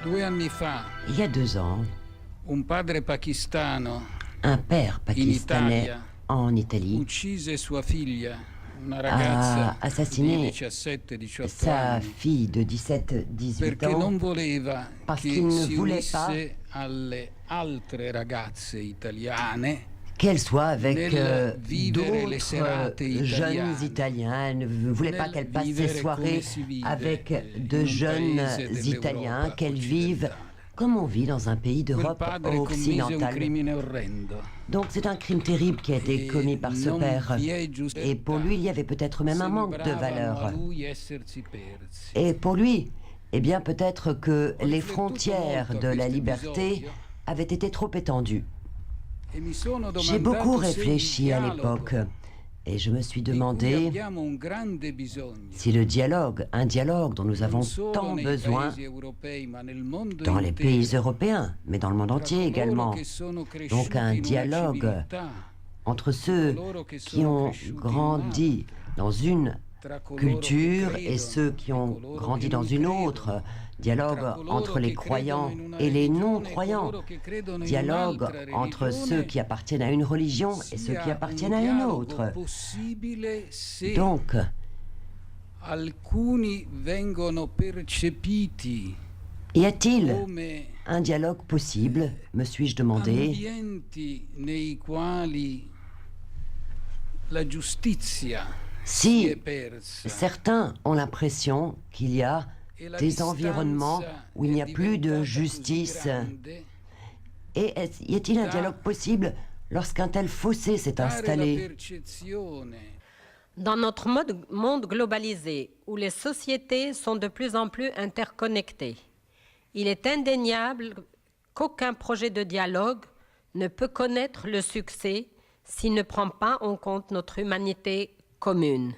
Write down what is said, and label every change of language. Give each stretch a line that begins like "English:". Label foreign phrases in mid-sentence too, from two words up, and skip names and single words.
Italian: anni fa,
French: Il y a 2 ans,
Italian: un padre pakistano
French: un père pakistanais
Italian: Italia
French: en Italie
Italian: uccise sua figlia, una
French: a
Italian: ragazza di
French: assassiné
Italian: 17-18
French: sa
Italian: anni,
French: fille de 17-18
Italian: perché
French: ans
Italian: non voleva
French: parce
Italian: che
French: qu'il ne
Italian: si
French: voulait pas
Italian: unisse alle altre ragazze italiane
French: qu'elle soit avec
Italian: nel vivere le
French: d'autres
Italian: serate
French: jeunes
Italian: italiane,
French: Italiens. Elle ne voulait pas
Italian: nel
French: qu'elle passe ses
Italian: vivere
French: soirées
Italian: come si vive
French: avec
Italian: in
French: de
Italian: un
French: jeunes
Italian: paese
French: Italiens,
Italian: dell'Europa
French: qu'elle vive
Italian: occidentale.
French: comme on vit dans un pays
Italian: Quel
French: d'Europe
Italian: padre commise un
French: occidentale.
Italian: crimine orrendo.
French: Donc c'est un crime terrible qui a été Et commis par ce
Italian: non
French: père.
Italian: vi è giustizia.
French: Et pour lui, il y avait peut-être même un manque de
Italian: Sembravano a
French: valeur.
Italian: lui essersi persi.
French: Et pour lui, eh bien peut-être que les frontières de la liberté avaient été trop étendues.
Italian: E mi sono
French: J'ai
Italian: domandato
French: beaucoup
Italian: se il
French: réfléchi à
Italian: dialogo
French: l'époque et je me suis
Italian: di cui
French: demandé
Italian: abbiamo un grande bisogno,
French: si le dialogue, un dialogue dont nous avons
Italian: non solo
French: tant
Italian: nei
French: besoin
Italian: paesi europei, ma nel mondo
French: dans les pays
Italian: intero,
French: européens, mais dans le monde
Italian: tra
French: entier
Italian: coloro
French: également.
Italian: che sono cresciuti
French: Donc un
Italian: in una
French: dialogue
Italian: civiltà,
French: entre ceux
Italian: coloro che
French: qui
Italian: sono
French: ont
Italian: cresciuti in
French: grandi dans une
Italian: tra coloro
French: culture
Italian: che
French: et
Italian: credono
French: ceux qui ont
Italian: coloro
French: grandi
Italian: che
French: dans
Italian: non
French: une
Italian: credono,
French: autre, dialogue
Italian: tra coloro
French: entre les
Italian: che
French: croyants
Italian: credono in una
French: et les
Italian: religione,
French: non-croyants,
Italian: coloro che credono in
French: dialogue
Italian: un'altra
French: entre
Italian: religione,
French: ceux qui appartiennent à une religion et ceux qui
Italian: sia
French: appartiennent
Italian: un
French: à une
Italian: dialogo
French: autre.
Italian: possibile se
French: Donc,
Italian: alcuni vengono percepiti
French: y a-t-il
Italian: come
French: un dialogue possible, me suis-je demandé,
Italian: ambienti nei quali la giustizia si è
French: si
Italian: persa
French: certains ont l'impression qu'il y a
Italian: e la
French: des environnements
Italian: distanza
French: où il n'y a
Italian: è
French: plus de
Italian: diventata così
French: justice.
Italian: grande,
French: Et y a-t-il un dialogue possible lorsqu'un tel fossé s'est
Italian: dare la
French: installé?
Italian: percezione
French: Dans notre monde globalisé, où les sociétés sont de plus en plus interconnectées, il est indéniable qu'aucun projet de dialogue ne peut connaître le succès s'il ne prend pas en compte notre humanité commune.